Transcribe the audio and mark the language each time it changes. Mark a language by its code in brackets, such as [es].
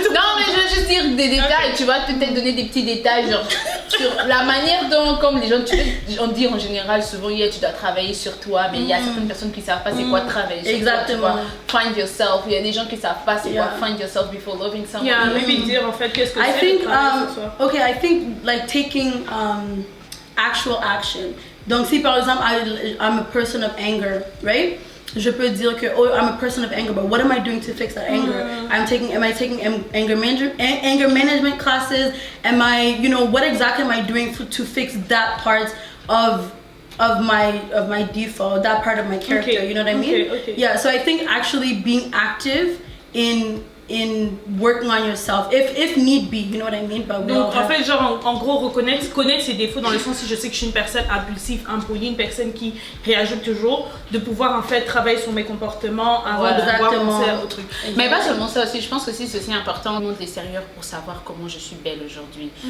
[fr] Non, mais je veux juste dire des détails, tu vois, peut-être donner des petits détails, genre sur la manière dont, comme les gens, on dit en général souvent, tu dois travailler sur toi, mais il y a certaines personnes qui ne savent pas c'est quoi travailler sur toi. Exactement. Find yourself. Il y a des gens qui ne savent pas c'est quoi find yourself before loving someone. Maybe dire en fait qu'est-ce que c'est travailler sur soi. [en] Okay, I think like taking actual action. Donc si par exemple I'm a person of anger, right? Je peux dire que oh, I'm a person of anger, but what am I doing to fix that anger? Am I taking anger management classes? Am I, you know, what exactly am I doing to fix that part of my default, that part of my character? You know what I mean? Okay. Yeah. So I think actually being active in in working on yourself, if need be, you know what I mean? But [fr] donc en fait, genre en gros, connaître ses défauts dans le sens si je sais que je suis une personne impulsive, impolie, une personne qui réagit toujours, de pouvoir en fait travailler sur mes comportements avant de pouvoir penser au truc. Mais pas seulement ça aussi, je pense que c'est aussi important de montrer l'extérieur pour savoir comment je suis belle aujourd'hui.